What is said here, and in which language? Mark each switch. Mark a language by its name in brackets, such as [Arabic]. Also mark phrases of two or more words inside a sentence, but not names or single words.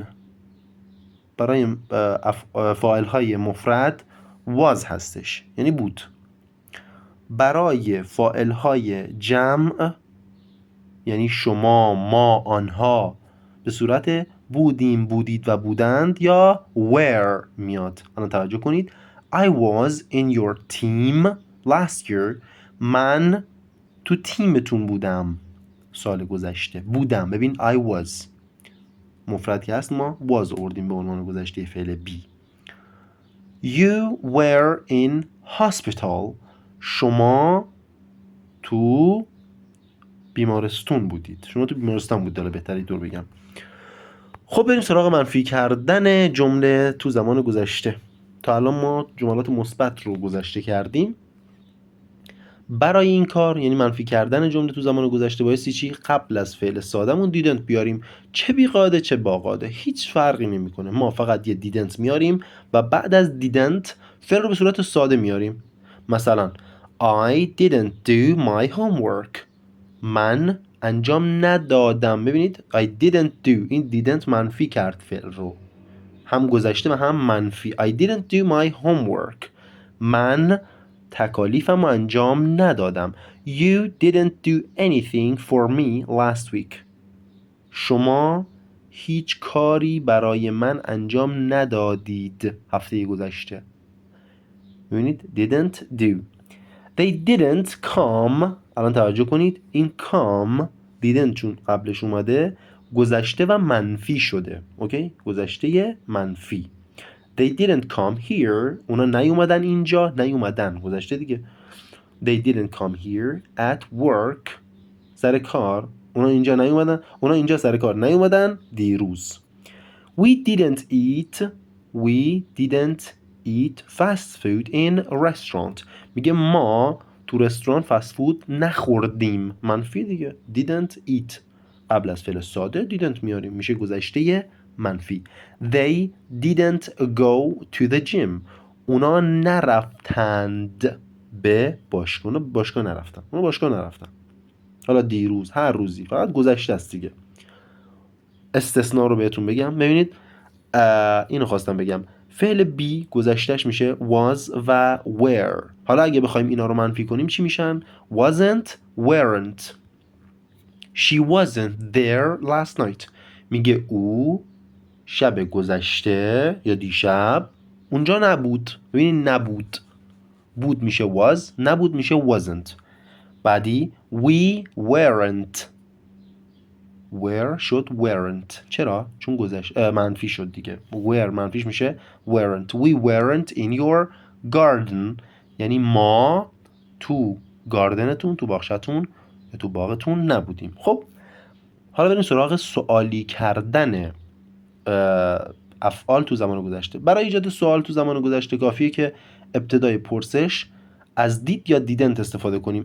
[Persian] برای فاعلهای مفرد was هستش یعنی بود. برای فاعلهای جمع یعنی شما، ما، آنها به صورت بودیم، بودید و بودند یا were میاد. الان توجه کنید [English] I was in your team last year. [Persian] من تو تیمتون بودم سال گذشته. بودم ببین [English] I was [Persian] مفردی هست ما was آوردیم به عنوان گذشته فعل be. [English] You were in hospital. [Persian] شما تو بیمارستان بودید. شما تو بیمارستان بودید. حالا بهتری دور بگم. خب بریم سراغ منفی کردن جمله تو زمان گذشته. تا الان ما جملات مثبت رو گذشته کردیم. برای این کار یعنی منفی کردن جمله تو زمان گذشته بایستی چی؟ قبل از فعل سادهمون دیدنت بیاریم. چه بیقاعده چه باقاعده هیچ فرقی نمیکنه. ما فقط یه دیدنت میاریم و بعد از دیدنت فعل رو به صورت ساده میاریم. [English] مثلا I didn't do my homework. [Persian] من انجام ندادم. ببینید [English] I didn't do. [Persian] این didn't منفی کرد فعل رو. هم گذشته و هم منفی. [English] I didn't do my homework. [Persian] من تکالیفم رو انجام ندادم. [English] You didn't do anything for me last week. [Persian] شما هیچ کاری برای من انجام ندادید هفته گذشته. [English] ببینید didn't do. They didn't come. [Persian] الان توجه کنید این [English] come didn't [Persian] چون قبلش اومده گذشته و منفی شده. اوکی؟ گذشته منفی. [English] They didn't come here. [Persian] اونا نیومدن اینجا. نیومدن گذشته دیگه. [English] They didn't come here at work. [Persian] سر کار. اونا اینجا نیومدن. اونا اینجا سر کار نیومدن دیروز. [English] We didn't eat fast food in a restaurant. [Persian] میگه ما تو رستوران فست فود نخوردیم. منفی دیگه. [English] didn't eat [Persian] قبل از فعل ساده didn't میاریم میشه گذشته منفی. [English] They didn't go to the gym. [Persian] اونا نرفتند به باشگاه. اونا باشگاه نرفتن. حالا دیروز هر روزی فقط گذشته است دیگه. استثناء رو بهتون بگم. ببینید اینو خواستم بگم. فعل be گذشتهش میشه was و were. حالا اگه بخوایم اینا رو منفی کنیم چی میشن؟ [English] wasn't weren't. She wasn't there last night. [Persian] میگه او شب گذشته یا دیشب اونجا نبود. ببینید نبود. بود میشه was. نبود میشه wasn't. [English] بعدی we weren't. were شد weren't. چرا؟ [Persian] چون منفی شد دیگه. were منفیش میشه weren't. [English] We weren't in your garden. [Persian] یعنی ما تو گاردنتون، تو باغچه‌تون یا تو باغتون نبودیم. خب حالا بریم سراغ سوالی کردن افعال تو زمان گذشته. برای ایجاد سوال تو زمان گذشته کافیه که ابتدای پرسش از دید یا دیدنت استفاده کنیم.